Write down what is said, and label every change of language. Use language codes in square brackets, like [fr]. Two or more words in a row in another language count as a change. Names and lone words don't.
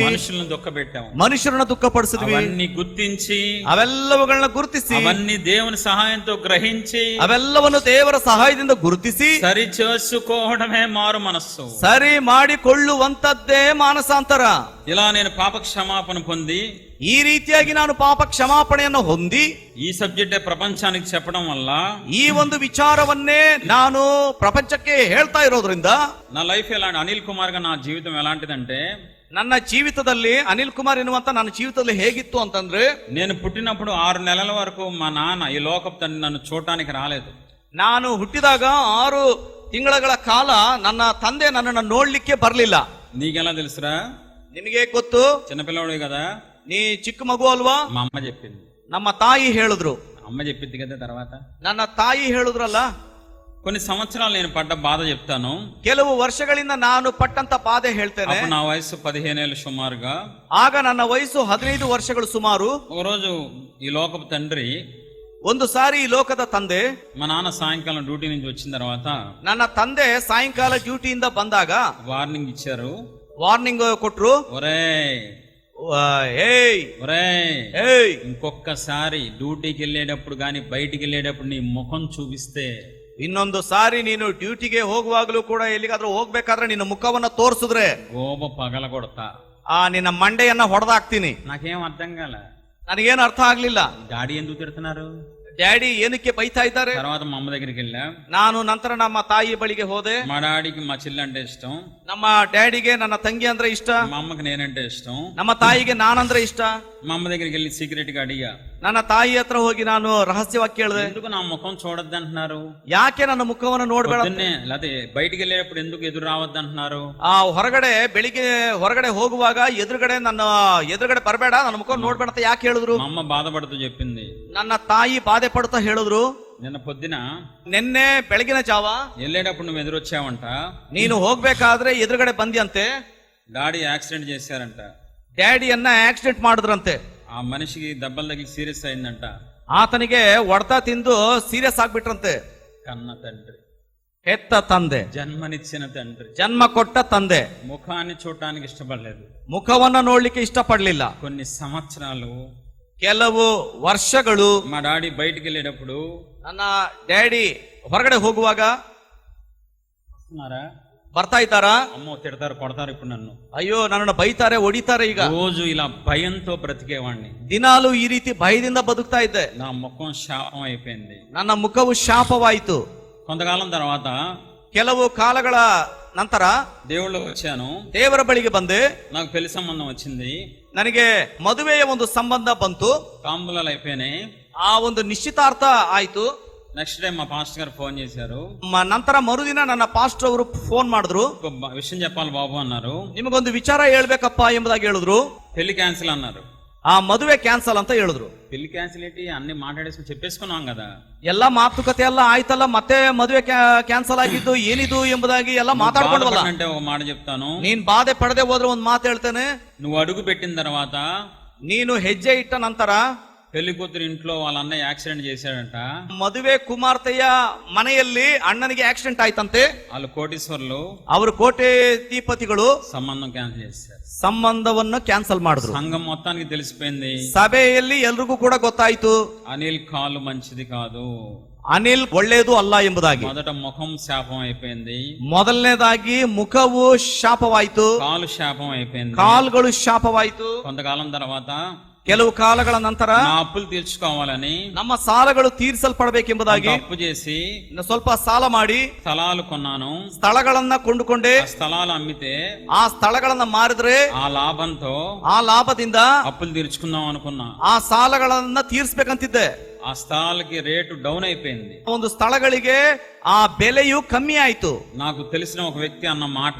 [te] మనుషులను దుఃఖపెట్టాము. [kn] ಮನುಷ್ಯರನ್ನ ದುಃಖಪಡಿಸಿದ್ವಿ. [te] అవన్నీ గుర్తించి [kn] ಅವೆಲ್ಲವುಗಳನ್ನ ಗುರುತಿಸಿ [te] అవన్నీ దేవుని సహాయంతో గ్రహించి [kn] ಅವೆಲ್ಲವನ್ನು ದೇವರ ಸಹಾಯದಿಂದ ಗುರುತಿಸಿ [te] సరి చేసుకోవడమే మారు మనస్సు. [kn] ಸರಿ ಮಾಡಿಕೊಳ್ಳುವಂತದ್ದೇ ಮಾನಸಾಂತರ. [te] ఇలా నేను పాప క్షమాపణ పొంది [kn] ಈ ರೀತಿಯಾಗಿ ನಾನು ಪಾಪ ಕ್ಷಮಾಪಣೆಯನ್ನು ಹೊಂದಿ [te] ఈ సబ్జెక్టే ప్రపంచానికి చెప్పడం వల్ల [kn] ಈ ಒಂದು ವಿಚಾರವನ್ನೇ ನಾನು ಪ್ರಪಂಚಕ್ಕೆ ಹೇಳ್ತಾ ಇರೋದ್ರಿಂದ [te] నా లైఫ్ ఎలాంటి అనిల్ కుమార్ గా నా జీవితం ఎలాంటిదంటే [kn] ನನ್ನ ಜೀವಿತದಲ್ಲಿ ಅನಿಲ್ ಕುಮಾರ್ ಎನ್ನುವಂತ ನನ್ನ ಜೀವಿತದಲ್ಲಿ ಹೇಗಿತ್ತು ಅಂತಂದ್ರೆ, [te] నేను పుట్టినప్పుడు 6 నెలల వరకు మా నాన్న ఈ లోకపు తండ్రి నన్ను చూడటానికి రాలేదు. [kn] ನಾನು ಹುಟ್ಟಿದಾಗ 6 ತಿಂಗಳ ಕಾಲ ನನ್ನ ತಂದೆ ನನ್ನನ್ನು ನೋಡ್ಲಿಕ್ಕೆ ಬರ್ಲಿಲ್ಲ. [te] నీకెలా తెలుసురా? [kn] ನಿಮಗೆ ಗೊತ್ತು, [te] చిన్నపిల్లవాడు కదా, [kn] ನೀ ಚಿಕ್ಕ ಮಗು ಅಲ್ವಾ? [te] మా అమ్మ చెప్పింది. [kn] ನಮ್ಮ ತಾಯಿ ಹೇಳಿದ್ರು. [te] అమ్మ చెప్పింది కదా. తర్వాత [kn] ನನ್ನ ತಾಯಿ ಹೇಳಿದ್ರಲ್ಲ. [te] కొన్ని సంవత్సరాలు నేను పడ్డ బాధ చెప్తాను. [kn] ಕೆಲವು ವರ್ಷಗಳಿಂದ ನಾನು ಪಟ್ಟಂತ ಬಾಧೆ ಹೇಳ್ತೇನೆ. [te] అప్పుడు నా వయసు 15 ఏళ్ళు సుమారుగా. [kn] ಆಗ ನನ್ನ ವಯಸ್ಸು 15 ವರ್ಷಗಳು ಸುಮಾರು. [te] ఒక రోజు ఈ లోకపు తండ్రి, [kn] ಒಂದು ಸಾರಿ ಈ ಲೋಕದ ತಂದೆ, [te] మా నాన్న సాయంకాలం డ్యూటీ నుంచి వచ్చిన తర్వాత [kn] ನನ್ನ ತಂದೆ ಸಾಯಂಕಾಲ ಡ್ಯೂಟಿಯಿಂದ ಬಂದಾಗ [te] వార్నింగ్ ఇచ్చారు. [kn] ವಾರ್ನಿಂಗ್ ಕೊಟ್ರು. [te] ఒరేయ్ [kn] ಏಯ್ [te] ఒరేయ్, [kn] ಏಯ್, [te] ఇంకొకసారి డ్యూటీకి వెళ్ళేటప్పుడు గాని బయటికి వెళ్ళేటప్పుడు నీ ముఖం చూపిస్తే, [kn] ಇನ್ನೊಂದು ಸಾರಿ ನೀನು ಡ್ಯೂಟಿಗೆ ಹೋಗುವಾಗಲೂ ಕೂಡ ಎಲ್ಲಿಗಾದ್ರೂ ಹೋಗ್ಬೇಕಾದ್ರೆ ನಿನ್ನ ಮುಖವನ್ನ ತೋರಿಸಿದ್ರೆ [te] గోబ పగల కొడతా, [kn] ನಿನ್ನ ಮಂಡೆಯನ್ನ ಹೊಡೆದಾಕ್ತೀನಿ. [te] నాకేం అర్థం కాల. [kn] ನನಗೇನು ಅರ್ಥ ಆಗ್ಲಿಲ್ಲ. [te] డాడీ ఎందుకు తిడుతున్నారు? [kn] ಡ್ಯಾಡಿ ಏನಕ್ಕೆ ಬೈತಾ ಇದ್ದಾರೆ? [te] తర్వాత మా అమ్మ దగ్గరికి వెళ్ళా. [kn] ನಾನು ನಂತರ ನಮ್ಮ ತಾಯಿ ಬಳಿಗೆ ಹೋದೆ. [te] మా డాడీకి మా చెల్లి అంటే ఇష్టం, [kn] ನಮ್ಮ ಡ್ಯಾಡಿಗೆ ನನ್ನ ತಂಗಿ ಅಂದ್ರೆ ಇಷ್ಟ, [te] మా అమ్మకి నేనంటే ఇష్టం. [kn] ನಮ್ಮ ತಾಯಿಗೆ ನಾನಂದ್ರೆ ಇಷ್ಟ. [te] మా అమ్మ దగ్గరికి వెళ్ళి సీక్రెట్ గా అడిగా, [kn] ನನ್ನ ತಾಯಿ ಹತ್ರ ಹೋಗಿ ನಾನು ರಹಸ್ಯವಾಗಿ ಕೇಳಿದೆ, [te] ఎందుకు నా ముఖం చూడొద్దు అంటున్నారు? [kn] ಯಾಕೆ ನನ್ನ ಮುಖವನ್ನು ನೋಡ್ಬೇಡ? [te] లేకపోతే బయటికి వెళ్ళేటప్పుడు ఎందుకు ఎదురు రావద్దు అంటున్నారు? [kn] ಬೆಳಿಗ್ಗೆ ಹೊರಗಡೆ ಹೋಗುವಾಗ ನನ್ನ ಎದುರುಗಡೆ ಬರಬೇಡ, ನನ್ನ ಮುಖ ನೋಡ್ಬೇಡ ಅಂತ ಯಾಕೆ ಹೇಳಿದ್ರು? [te] మా అమ్మ బాధపడుతూ చెప్పింది. [kn] ನನ್ನ ತಾಯಿ ಬಾಧೆ ಪಡ್ತಾ ಹೇಳಿದ್ರು, [te] నిన్న పొద్దున [kn] ನಿನ್ನೆ ಬೆಳಗಿನ ಜಾವ [te] వెళ్ళేటప్పుడు నువ్వు ఎదురొచ్చావంట, [kn] ನೀನು ಹೋಗ್ಬೇಕಾದ್ರೆ ಎದುರುಗಡೆ ಬಂದಿಯಂತೆ, [te] డాడీ యాక్సిడెంట్ చేశారంట, [kn] ಡ್ಯಾಡಿಯನ್ನ ಆಕ್ಸಿಡೆಂಟ್ ಮಾಡಿದ್ರಂತೆ, [te] ఆ మనిషికి దెబ్బలు తగిలి సీరియస్ అయిందంట. [kn] ಆತನಿಗೆ ಹೊಡೆತ ತಿಂದು ಸೀರಿಯಸ್ ಆಗ್ಬಿಟ್ರಂತೆ. [te] కన్న తండ్రి, [kn] ಹೆತ್ತ ತಂದೆ, [te] జన్మనిచ్చిన తండ్రి, [kn] ಜನ್ಮ ಕೊಟ್ಟ ತಂದೆ [te] ముఖాన్ని చూడటానికి ఇష్టపడలేదు. [kn] ಮುಖವನ್ನ ನೋಡ್ಲಿಕ್ಕೆ ಇಷ್ಟಪಡ್ಲಿಲ್ಲ. [te] కొన్ని సంవత్సరాలు, [kn] ಕೆಲವು ವರ್ಷಗಳು [te] మా డాడీ బయటికి వెళ్ళేటప్పుడు, [kn] ನನ್ನ ಡ್ಯಾಡಿ ಹೊರಗಡೆ ಹೋಗುವಾಗ [te] వస్తున్నారా, [kn] ಬರ್ತಾ ಇದ್ದಾರಾ, [te] అమ్మో తిడతారు కొడతారు ఇప్పుడు నన్ను, [kn] ಅಯ್ಯೋ ನನ್ನನ್ನು ಬೈತಾರೆ, ಹೊಡಿತಾರೆ. ಈಗ [te] రోజు ఇలా భయంతో బ్రతికేవాడిని. [kn] ದಿನಾಲು ಈ ರೀತಿ ಭಯದಿಂದ ಬದುಕ್ತಾ ಇದ್ದೆ. [te] నా ముఖం శాపం అయిపోయింది. [kn] ನನ್ನ ಮುಖವು ಶಾಪವಾಯಿತು. [te] కొంతకాలం తర్వాత [kn] ಕೆಲವು ಕಾಲಗಳ ನಂತರ [te] దేవుళ్ళు వచ్చాను, [kn] ದೇವರ ಬಳಿಗೆ ಬಂದೆ. [te] నాకు పెళ్లి సంబంధం వచ్చింది, [kn] ನನಗೆ ಮದುವೆಯ ಒಂದು ಸಂಬಂಧ ಬಂತು. [te] తాంబూలాలు అయిపోయినాయి. [kn] ಆ ಒಂದು ನಿಶ್ಚಿತಾರ್ಥ ಆಯ್ತು. [en] next day [te] మా పాస్టర్ గారు ఫోన్ చేశారు. [kn] ನಂತರ ಮರುದಿನ ನನ್ನ ಪಾಸ್ಟರ್ ಅವರು ಫೋನ್ ಮಾಡಿದ್ರು. [te] ఒక విషయం చెప్పాలి బాబు అన్నారు. [kn] ನಿಮಗೊಂದು ವಿಚಾರ ಹೇಳ್ಬೇಕಪ್ಪ ಎಂಬುದಾಗಿ ಹೇಳಿದ್ರು. [te] పెళ్లి క్యాన్సిల్ అన్నారు. [kn] ಆ ಮದುವೆ ಕ್ಯಾನ್ಸಲ್ ಅಂತ ಹೇಳಿದ್ರು. [te] పెళ్లి క్యాన్సిల్ ఏంటి, అన్ని మాట్లాడేసుకుని చెప్పేసుకున్నాం కదా. [kn] ಎಲ್ಲ ಮಾತುಕತೆ ಎಲ್ಲ ಆಯ್ತಲ್ಲ, ಮತ್ತೆ ಮದುವೆ ಕ್ಯಾನ್ಸಲ್ ಆಗಿದ್ದು ಏನಿದು ಎಂಬುದಾಗಿ ಎಲ್ಲ ಮಾತಾಡ್ಕೊಂಡವಲ್ಲ. [te] అంటే ఒక మాట చెప్తాను, [kn] ನೀನ್ ಬಾಧೆ ಪಡೆದೇ ಹೋದ್ರೆ ಒಂದು ಮಾತು ಹೇಳ್ತೇನೆ. [te] నువ్వు అడుగు పెట్టిన తర్వాత, [kn] ನೀನು ಹೆಜ್ಜೆ ಇಟ್ಟ ನಂತರ [te] పెళ్లి కూతురు ఇంట్లో వాళ్ళ అన్నయ్య యాక్సిడెంట్ చేశాడంట. [kn] ಮದುವೆ ಕುಮಾರ್ತೆಯ ಮನೆಯಲ್ಲಿ ಅಣ್ಣನಿಗೆ ಆಕ್ಸಿಡೆಂಟ್ ಆಯ್ತಂತೆ. [te] వాళ్ళు కోటీశ్వర్లు, [kn] ಅವರು ಕೋಟ್ಯಾಧಿಪತಿಗಳು. [te] సంబంధం క్యాన్సిల్ చేశారు. [kn] ಸಂಬಂಧವನ್ನು ಕ್ಯಾನ್ಸಲ್ ಮಾಡಿದ್ರು. [te] సంఘం మొత్తానికి తెలిసిపోయింది. [kn] ಸಭೆಯಲ್ಲಿ ಎಲ್ರಿಗೂ ಕೂಡ ಗೊತ್ತಾಯ್ತು, [te] అనిల్ కాలు మంచిది కాదు, [kn] ಅನಿಲ್ ಒಳ್ಳೇದು ಅಲ್ಲ ಎಂಬುದಾಗಿ. [te] మొదట ముఖం శాపం అయిపోయింది, [kn] ಮೊದಲನೇದಾಗಿ ಮುಖವು ಶಾಪವಾಯಿತು, [te] కాలు శాపం అయిపోయింది, [kn] ಕಾಲುಗಳು ಶಾಪವಾಯಿತು. [te] కొంతకాలం తర్వాత [kn] ಕೆಲವು ಕಾಲಗಳ ನಂತರ [te] నా అప్పులు తీర్చుకోవాలని [kn] ನಮ್ಮ ಸಾಲಗಳು ತೀರಿಸಲ್ಪಡಬೇಕೆಂಬುದಾಗಿ [te] అప్పు చేసి [kn] ಸ್ವಲ್ಪ ಸಾಲ ಮಾಡಿ [te] స్థలాలు కొన్నాను. [kn] ಸ್ಥಳಗಳನ್ನ ಕೊಂಡುಕೊಂಡೆ. [te] ఆ స్థలాలు అమ్మితే [kn] ಆ ಸ್ಥಳಗಳನ್ನ ಮಾರಿದ್ರೆ [te] ఆ లాభంతో [kn] ಆ ಲಾಭದಿಂದ [te] అప్పులు తీర్చుకుందాం అనుకున్నా. [kn] ಆ ಸಾಲಗಳನ್ನ ತೀರಿಸಬೇಕಂತಿದ್ದೆ. [te] ఆ స్థలాలకి [en] rate down [te] అయిపోయింది. [kn] ಒಂದು ಸ್ಥಳಗಳಿಗೆ ಆ ಬೆಲೆಯು ಕಮ್ಮಿ ಆಯ್ತು. [te] నాకు తెలిసిన ఒక వ్యక్తి అన్న మాట,